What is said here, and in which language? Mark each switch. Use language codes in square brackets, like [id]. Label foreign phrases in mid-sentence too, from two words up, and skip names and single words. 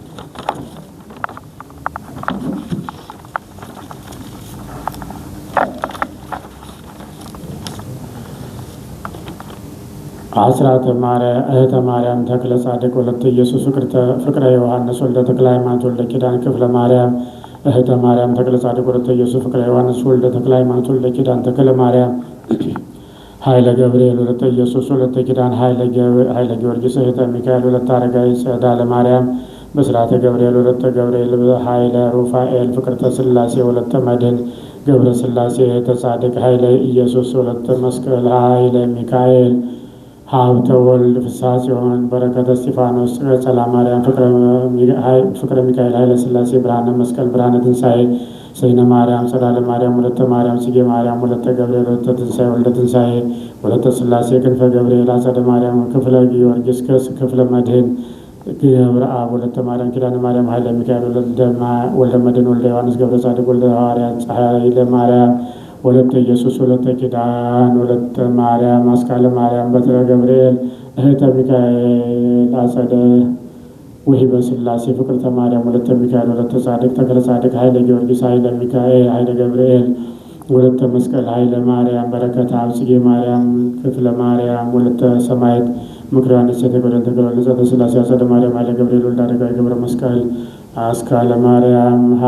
[am] አስራተ ማርያም እህተ ማርያም ተክለ ጻድቅ ወለተ ኢየሱስ ፍቅረ ዮሐንስ ወልደ ተክለ ሃይማኖት ወልደ ኪዳን ክፍለ ማርያም እህተ ማርያም ተክለ ጻድቅ ወለተ ኢየሱስ ፍቅረ ዮሐንስ ወልደ ተክለ ሃይማኖት ወልደ ኪዳን ተክለ ማርያም ኃይለ ገብርኤል ወለተ ኢየሱስ ወለተ ኪዳን ኃይለ ጊዮርጊስ እህተ ሚካኤል ወለተ አረጋዊ ጸዳለ ማርያም ብስራተ ገብርኤል ወለተ ገብርኤል ኃይለ ሩፋኤል ፍቅርተ ሥላሴ ወለተ መድኅን ገብረ ሥላሴ እህተ ጻድቅ ኃይለ ኢየሱስ ወለተ መስቀል ኃይለ ሚካኤል ሀብተ ወልድ ፍስሐ ጽዮን በረከተ እስጢፋኖስ ጸላ ማርያም ፍቅረ ሚካኤል ኃይለ ሥላሴ ብርሃነ መስቀል ብርሃነ ትንሣኤ ሰይነ ማርያም ጸዳለ ማርያም ወለተ ማርያም ጽጌ ማርያም ወለተ ገብርኤል ወለተ ትንሣኤ ወልደ ትንሣኤ ወለተ ሥላሴ ክንፈ ገብርኤል አጸደ ማርያም ክፍለ ጊዮርጊስ ክፍለ መድኅን ገብረ አብ ወለተ ማርያም ኪዳነ ማርያም ኃይለ ሚካኤል ወልደ መድኅን ወልደ ዮሐንስ ገብረ ጻድቅ ወልደ ሐዋርያት ኃይለ ማርያም ወለተ ኢየሱስ ወለተ ኪዳን ወለተ ማርያም አስካለ ማርያም በትረ ገብርኤል እህተ ሚካኤል አጸደ ወሂበ ሥላሴ ፍቅርተ ማርያም ወለተ ሚካኤል ወለተ ጻድቅ ተክለ ጻድቅ ኃይለ ጊዮርጊስ ኃይለ ሚካኤል ኃይለ ገብርኤል ወለተ መስቀል ኃይለ ማርያም በረከተ አብ ጽጌ ማርያም ክፍለ ማርያም ወለተ ሰማዕት ምክረ ዮሐንስ የተጎደል ተገለጸ ጸተ ሥላሴ አጸደ ማርያም ኃይለ ገብርኤል ወልደ አረጋዊ ገብረ መስቀል አስካለ ማርያም